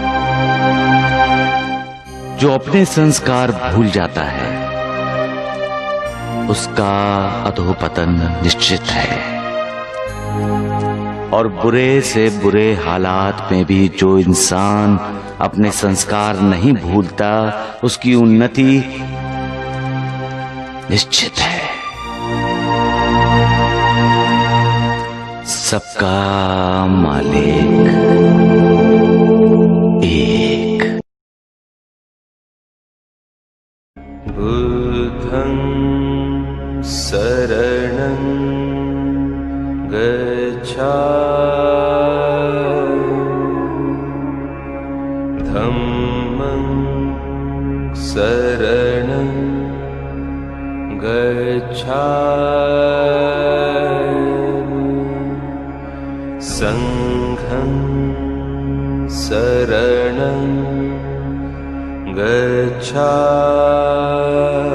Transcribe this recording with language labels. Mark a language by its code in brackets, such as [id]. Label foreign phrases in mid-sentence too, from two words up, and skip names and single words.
[hi] जो अपने संस्कार भूल जाता है उसका अधोपतन निश्चित है, और बुरे से बुरे हालात में भी जो इंसान अपने संस्कार नहीं भूलता उसकी उन्नति निश्चित है। सबका मालिक एक। [pi] बुद्धं शरणं गच्छामि, धम्मं शरणं गच्छामि, संघं शरणं गच्छामि।